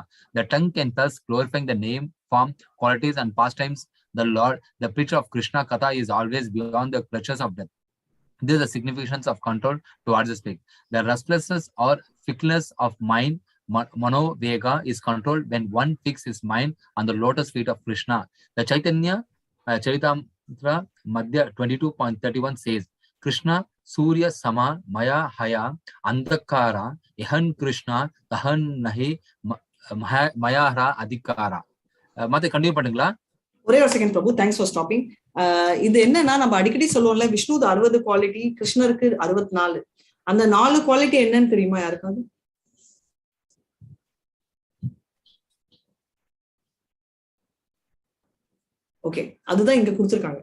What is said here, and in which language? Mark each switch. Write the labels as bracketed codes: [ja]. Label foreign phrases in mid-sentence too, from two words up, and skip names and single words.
[en] The tongue can thus glorifying the name, form, qualities, and pastimes. The preacher of [sa] कृष्ण कथा [en] is always beyond the clutches of death. This is the significance of control towards the speak. The restlessness or fickleness of mind, [sa] मनो वेग, [en] is controlled when one fixes his mind on the lotus feet of Krishna. The Chaitanya Charitamrita Madhya 22.31 says, [bn] কৃষ্ণ সূর্য সম মায়া হয় অন্ধকার ইহাঁ কৃষ্ণ তাহাঁ নাহি মায়ার অধিকার. [ta] Mate continue பண்ணுங்களா? ஒரே ஒரு செகண்ட் பிரபு, [en] thanks for stopping. [ta] இது என்னன்னா, நம்ம அடிக்கடி சொல்லுவோம்ல, விஷ்ணுது 60 குவாலிட்டி, கிருஷ்ணருக்கு 64. அந்த 4 குவாலிட்டி என்னன்னு தெரியுமா யாருக்காவது? ஓகே, அதுதான் இங்க கொடுத்திருக்காங்க.